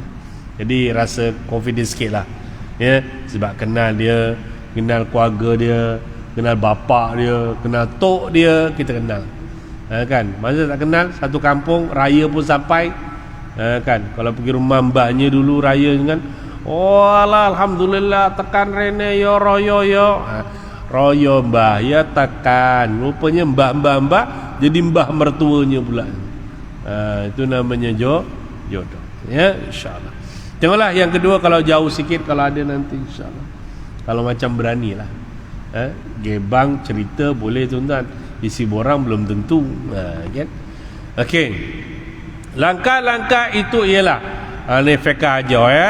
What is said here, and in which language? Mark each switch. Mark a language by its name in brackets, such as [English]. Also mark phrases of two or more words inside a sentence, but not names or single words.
[Malay] Jadi rasa confident sikit lah ya, sebab kenal dia, kenal keluarga dia, kenal bapak dia, kenal tok dia, kita kenal kan. Masa tak kenal, satu kampung raya pun sampai kan. Kalau pergi rumah mbahnya dulu raya kan, [Javanese] oh alah, alhamdulillah, tekan rene yo royo yo. Royo mbah ya tekan. [Malay] Rupanya mbah jadi mbah mertuanya pula. Itu namanya jodoh ya, insyaallah. Tengoklah yang kedua, kalau jauh sikit, kalau ada nanti insyaallah. Kalau macam beranilah. Gebang cerita boleh tuan-tuan, isi borang belum tentu kan. Okey. Langkah-langkah itu ialah ni fiqh aja ya.